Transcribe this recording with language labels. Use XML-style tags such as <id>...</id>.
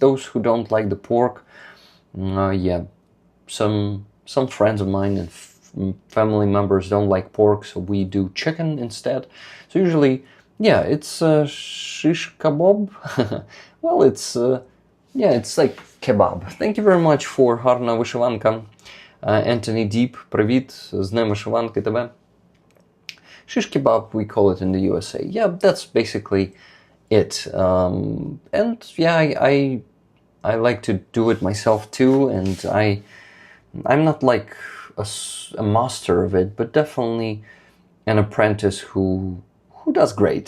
<en>Those who don't like the pork, yeah, some friends of mine and family members don't like pork, so we do chicken instead. So usually, yeah, it's shish kebab. Well, it's yeah, it's like kebab. Thank you very much for Harna Vyshyvanka.</en> <uk>Anthony Deep, привіт, з Днем Вишиванки тебе.</uk> <en>Shish kebab, we call it in the USA. Yeah, that's basically it. And yeah, I like to do it myself too, and I'm not like a master of it, but definitely an apprentice who does great.</en>